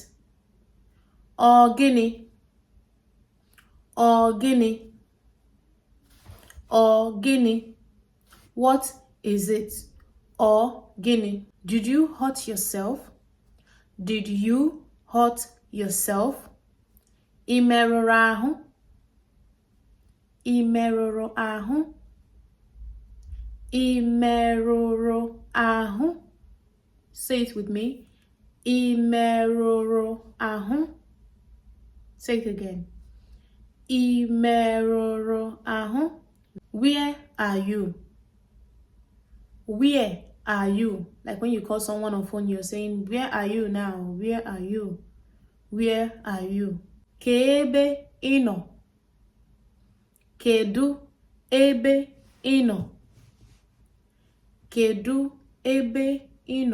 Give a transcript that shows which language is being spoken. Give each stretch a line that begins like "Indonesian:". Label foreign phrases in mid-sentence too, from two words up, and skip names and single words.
Igbo: Ogini. Ogini. Ogini.
English: What is it? Ogini. Did you hurt yourself? Did you hurt yourself?
Igbo: Ị merụrụ ahụ? Ị merụrụ ahụ? Ị merụrụ ahụ?
English: Say it with me.
Igbo: Ị merụrụ ahụ?
English: Say it again.
Igbo: Ị merụrụ ahụ?
English: Where are you? Where are you? Like when you call someone on phone, you're saying, where are you now? Where are you? Where are you?
Igbo: Kebe ino. Kedu ebe ino. Kedu ebe ino.